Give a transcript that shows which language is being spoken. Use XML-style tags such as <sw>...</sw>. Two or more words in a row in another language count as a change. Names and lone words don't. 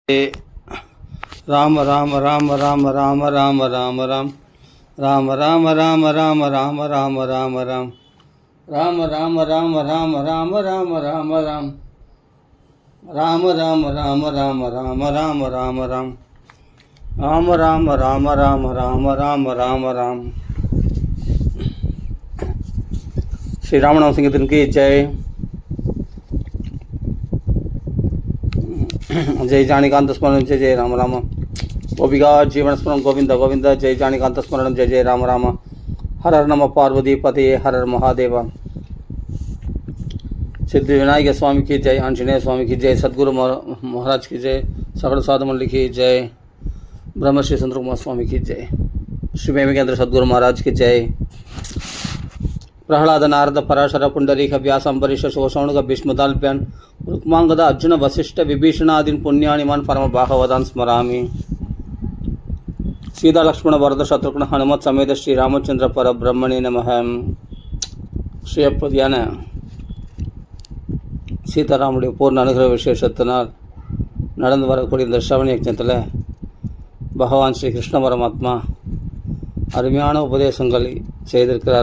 <ta>ராம ராம ராம ராம ராம ராம ராம ராம் ராம ராம ராம ராம ராம ராம ராம ராம் ராம ராம ராம ராம ராம ராம ராம ராம் ராம ராம ராம ராம ராம ராம ராம ராம் ராம ராம ராம ராம ராம ராம ராம ராம். ஸ்ரீ ராமநாம சிங்கத்திற்கு ஜெய்.</ta> <sa>जय जानिकांत स्मरण जय जय राम राम. गोपिका जीवन स्मरण गोविंद गोविंद. जय जानिकांत स्मरण जय जय राम राम. हर हर नम पार्वती पते हर हर महादेव.</sa> <hi>सिद्धि विनायक स्वामी की जय. आंजनेय स्वामी की जय. सदगुरु महाराज की जय. सकल साधु मंडली की जय. ब्रह्मश्री सुंदर कुमार स्वामी की जय. श्री प्रेमिकेंद्र सदगुरु महाराज की जय.</hi> <sa>प्रहलाद नारद पराशर पुंडरीक व्यास अंबरीश शोषौणुक भीष्मदाल्प्यान रुक्मांगद अर्जुन वशिष्ठ विभीषणादीन पुण्यानिमान् परम भागवतान् स्मरामि. सीता लक्ष्मण भरत शत्रुघ्न हनुमत समेत श्री रामचंद्र परब्रह्मणे नमः.</sa> <ta>ஸ்ரீயப்பதியான சீதாராமுடைய பூர்ண அனுகிரக விசேஷத்தினால் நடந்து வரக்கூடிய இந்த ஸ்ரவண யஜ்ஞத்தில் பகவான் ஸ்ரீ கிருஷ்ண பரமாத்மா அருமையான உபதேசங்களை செய்திருக்கிறார்.</ta>